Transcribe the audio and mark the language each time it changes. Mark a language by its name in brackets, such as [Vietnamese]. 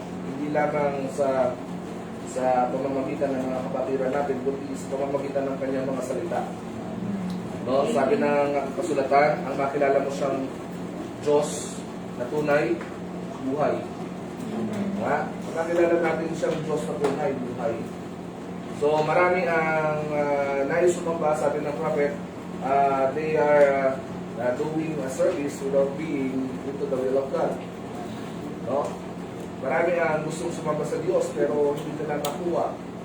[Filipino] Hindi lamang sa pamamagitan ng mga kapatiran natin, kundi sa pamamagitan ng kanyang mga salita. No? Sabi ng kasulatan, ang makilala mo siyang Diyos na tunay, buhay. Makakilala natin siyang Diyos na tunay, buhay. So marami ang nais sumamba, sabi ng prophet, [English] they are doing a service without being into the will of God. [Filipino] No? Marami ang gustong sumamba sa Diyos pero hindi nila nakuha.